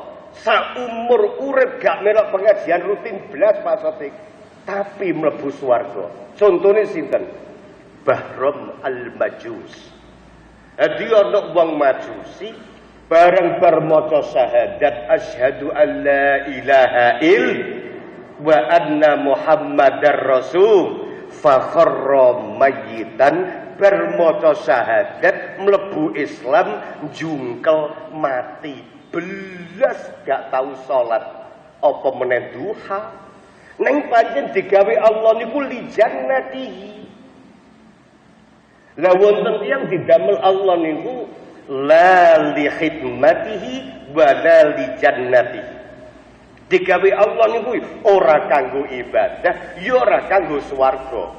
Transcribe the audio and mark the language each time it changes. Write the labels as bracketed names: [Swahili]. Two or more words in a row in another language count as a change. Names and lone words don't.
[Javanese] Saumur urip gak melok pengajian rutin blas pasotik. Tapi mlebu swarga. Contone sinten? Bahram al-Majus. Dadi ana wong Majusi bareng bar maca syahadat [Arabic] أشهد أن لا إله إلا الله وأن محمدا رسول فخر ميتا [Javanese] bermaca syahadat mlebu Islam jungkel mati belas gak tahu salat apa meneh duha neng pancen digawe Allah niku [Arabic] لجنته [Javanese] la wonten tiyang didamel Allah niku [Arabic] لا لخدمته ولا لجنته [Javanese] digawe Allah niku ora kanggo ibadah ya ora kanggo swarga.